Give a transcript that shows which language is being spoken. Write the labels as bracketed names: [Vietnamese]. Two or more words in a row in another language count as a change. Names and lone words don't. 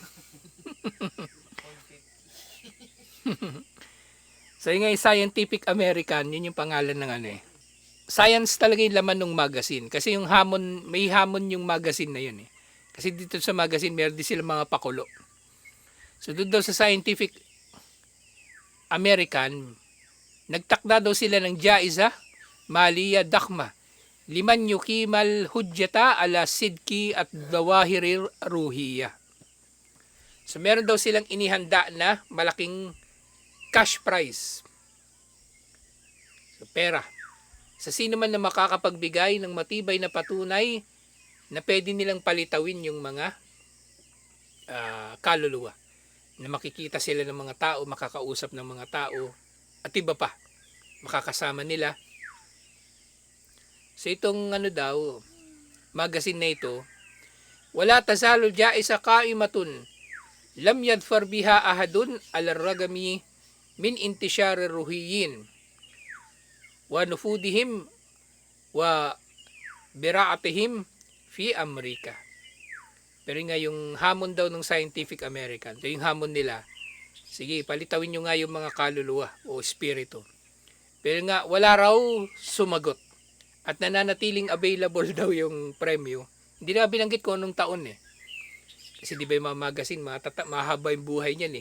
[Filipino] So yung Scientific American, yun yung pangalan ng Science talaga yung laman ng magazine. Kasi yung may hamon yung magazine na yun eh. Kasi dito sa magazine, meron din sila mga pakulo. So doon daw sa Scientific American, nagtakda daw sila ng [Arabic] جائزة مالية ضخمة 5 يكمل حجة على صدق الظواهر الروحية. [Filipino] So meron daw silang inihanda na malaking cash prize. So pera. Sa sino man na makakapagbigay ng matibay na patunay na pwede nilang palitawin yung mga kaluluwa. Na makikita sila ng mga tao, makakausap ng mga tao, at iba pa, makakasama nila. So itong daw, magazine na ito, [Arabic] ولا تزال جائزة قائمة لم يظفر بها أحد على رغم من انتشار روحيين و نفوذهم و براعتهم في أمريكا. [Filipino] Pero nga yung hamon daw ng Scientific American, so yung hamon nila, sige, palitawin nyo nga yung mga kaluluwa o espiritu. Pero nga, wala raw sumagot. At nananatiling available daw yung premyo. Hindi na binanggit ko anong taon eh. Kasi di ba yung mga magazine, mahaba yung buhay niyan eh.